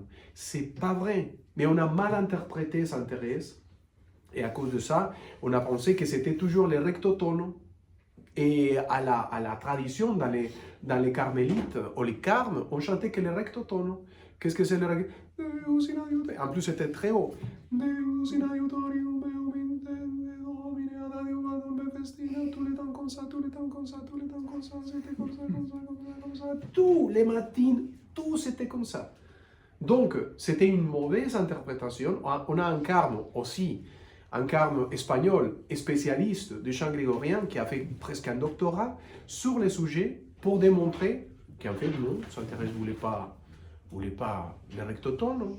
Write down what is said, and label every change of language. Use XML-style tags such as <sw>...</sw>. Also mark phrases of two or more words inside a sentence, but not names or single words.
<fr>C'est pas vrai, mais on a mal interprété Sainte Thérèse, et à cause de ça, on a pensé que c'était toujours les rectotones. Et à la tradition, dans les carmélites, ou les carmes, on chantait que les rectotones. Qu'est-ce que c'est le rectotones? En plus, c'était très haut.</fr> <la>Deus in aiutorium meum intende Domine ad adiuvatum me festina,</la> <fr>tous les temps comme ça, tous les temps comme ça, tous les temps comme ça, c'était comme ça, comme ça, comme ça, comme ça. Tous les matins, tout c'était comme ça. Donc, c'était une mauvaise interprétation. On a un carme aussi, un carme espagnol, spécialiste de chant grégorien, qui a fait presque un doctorat sur les sujets pour démontrer qu'en fait, non, Sainte Thérèse ne voulait pas les rectotones, non.</fr>